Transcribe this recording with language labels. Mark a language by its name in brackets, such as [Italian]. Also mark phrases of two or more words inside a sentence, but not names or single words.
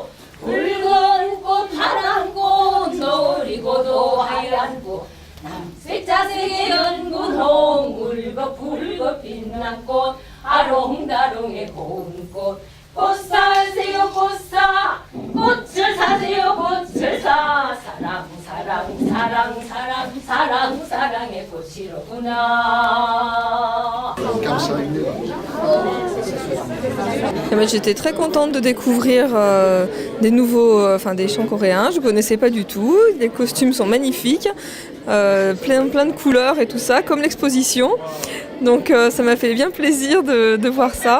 [Korean] 붉은 꽃 파란 꽃 노리고도 하얀 꽃 남색자색의 연분 홍울거 빛난 꽃 아롱다롱의 고운 꽃. 꽃 사세요. 꽃을 사세요. 꽃을 사. 사랑의 꽃이로구나. [French] J'étais très contente de découvrir des nouveaux, des chants coréens. Je ne connaissais pas du tout. Les costumes sont magnifiques, plein de couleurs et tout ça, comme l'exposition. Donc ça m'a fait bien plaisir de voir ça.